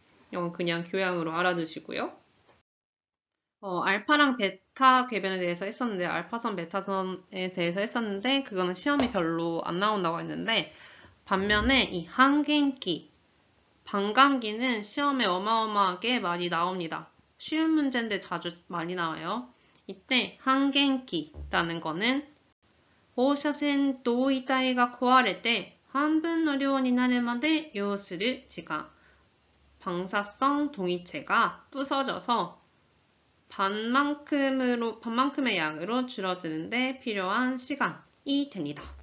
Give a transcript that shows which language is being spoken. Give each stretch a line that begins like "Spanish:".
Korean: 이건 그냥 교양으로 알아두시고요. 알파랑 베타 궤변에 대해서 했었는데 알파선, 베타선에 대해서 했었는데 그거는 시험이 별로 안 나온다고 했는데 반면에 이 항갱기, 반감기는 시험에 어마어마하게 많이 나옵니다. 쉬운 문제인데 자주 많이 나와요. 이때 항갱기라는 거는
Japanese: 放射線同位体が壊れて半分の量になるまで要する時間.
Korean: 방사성 동위체가 부서져서 반만큼의 양으로 줄어드는데 필요한 시간이 됩니다.